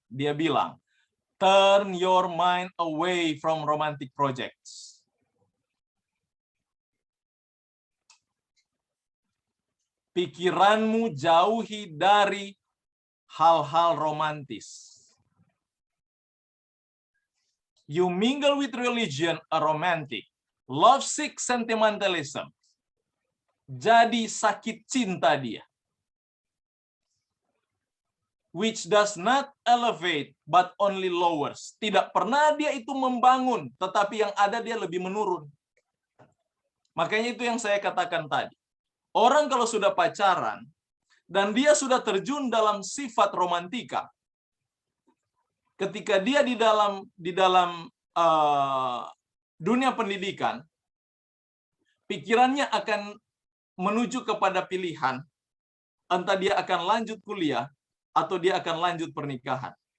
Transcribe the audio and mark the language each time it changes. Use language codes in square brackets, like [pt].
[id] Dia bilang, [en] turn your mind away from romantic projects. [id] Pikiranmu jauhi dari hal-hal romantis. [en] You mingle with religion, a romantic. Lovesick sentimentalism. [id] Jadi sakit cinta dia. [en] Which does not elevate, but only lowers. [id] Tidak pernah dia itu membangun, tetapi yang ada dia lebih menurun. Makanya itu yang saya katakan tadi. Orang kalau sudah pacaran, dan dia sudah terjun dalam sifat romantika, ketika dia di dalam dunia pendidikan, pikirannya akan menuju kepada pilihan, entah dia akan lanjut kuliah, atau dia akan lanjut pernikahan.